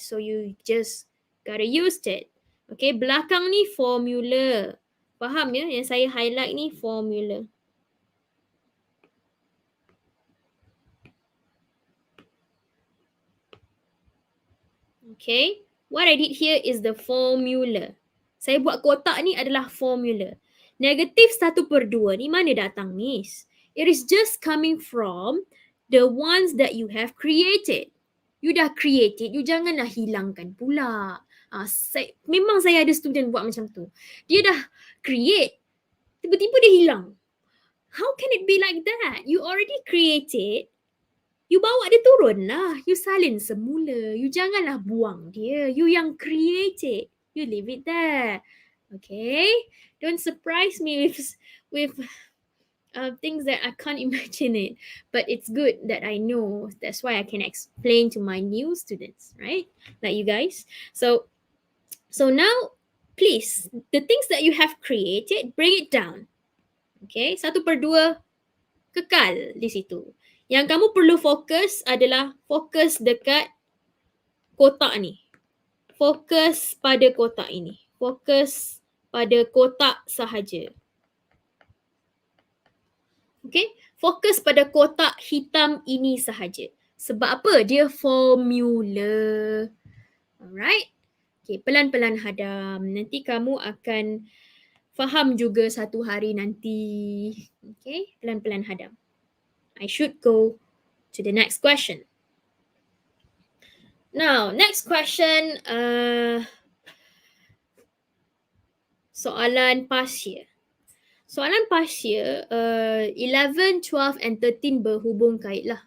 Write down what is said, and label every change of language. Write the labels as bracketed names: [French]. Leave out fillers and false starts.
[English] So, you just gotta use it. Okay. [Malay] Belakang ni formula. Faham ya? Yang saya highlight ni formula. [English] Okay. What I did here is the formula. [Malay] Saya buat kotak ni adalah formula. -1/2 ni mana datang, Miss? [English] It is just coming from the ones that you have created. [Malay] You dah created, you janganlah hilangkan pula. Memang saya ada student buat macam tu. Dia dah create, tiba-tiba dia hilang. [English] How can it be like that? You already created, [Malay] you bawa dia turun lah. You salin semula. You janganlah buang dia. You yang create it. [English] You leave it there. Okay? Don't surprise me with things that I can't imagine it. But it's good that I know. That's why I can explain to my new students, right? Like you guys. So now, please, the things that you have created, bring it down. [Malay] Okay? 1/2 kekal di situ. Yang kamu perlu fokus adalah fokus dekat kotak ni. Fokus pada kotak ini. Fokus pada kotak sahaja. Okay? Fokus pada kotak hitam ini sahaja. Sebab apa? Dia formula. Alright? Okay, pelan-pelan hadam. Nanti kamu akan faham juga satu hari nanti. Okay? Pelan-pelan hadam. [English] I should go to the next question. Now, next question, soalan past year. [Malay] Soalan past year, 11, 12 and 13 berhubung kait lah.